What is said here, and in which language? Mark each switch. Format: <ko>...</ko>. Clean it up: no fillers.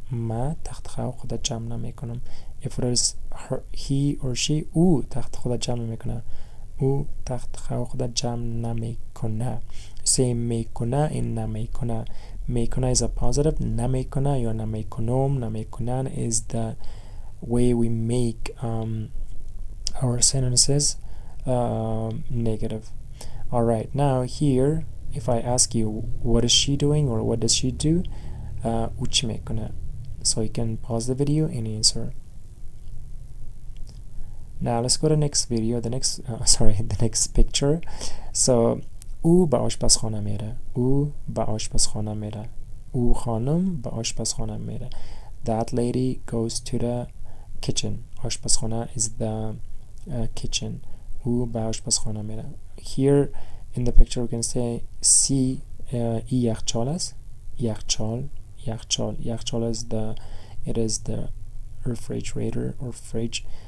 <fa>ما تخت خواب خود جمع نمیکنم.</fa> <en>If it is her, he or she,</en> <fa>او تخت خود جمع میکنه. او تخت خواب خود جمع نمیکنه.</fa> <en>Say میکنه and نمیکنه. میکنه is a positive.</en> <fa>نمیکنه یا نمیکنن</fa> <en>is the way we make our sentences negative. Alright, now here if I ask you what is she doing or what does she do,</en> <fa>او چی میکنه?</fa> <en>So you can pause the video and answer. Now let's go to the next video, the next picture.</en> <fa>So او به آشپزخانه میره. او به آشپزخانه میره. او خانم به آشپزخانه میره.</fa> <en>That lady goes to the kitchen. آشپزخانه is the kitchen.</en> <fa>او به آشپزخانه میره.</fa> <en>Here in the picture we can say see</en> <fa>یخچال است.</fa> <en>یخچال is the refrigerator or fridge.</en>